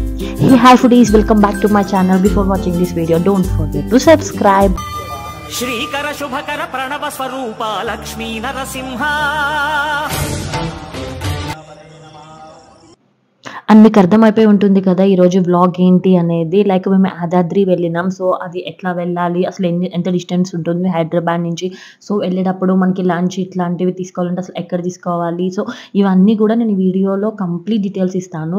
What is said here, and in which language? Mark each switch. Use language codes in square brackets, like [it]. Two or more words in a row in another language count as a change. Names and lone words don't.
[en] Hey hi foodies, welcome back to my channel. Before watching this video, don't forget to subscribe. [sa] श्रीकर शुभकर प्रणव स्वरूप लक्ष्मी नरसिंह [te] అండ్ మీకు అర్థమైపోయి ఉంటుంది కదా ఈరోజు వ్లాగ్ ఏంటి అనేది. లైక్ మేము యాదాద్రి వెళ్ళినాం. సో అది ఎట్లా వెళ్ళాలి, అసలు ఎంత డిస్టెన్స్ ఉంటుంది హైదరాబాద్ నుంచి. సో వెళ్ళేటప్పుడు మనకి లంచ్ ఇట్లాంటివి తీసుకోవాలంటే అసలు ఎక్కడ తీసుకోవాలి, సో ఇవన్నీ కూడా నేను వీడియోలో [en] complete details [te] ఇస్తాను.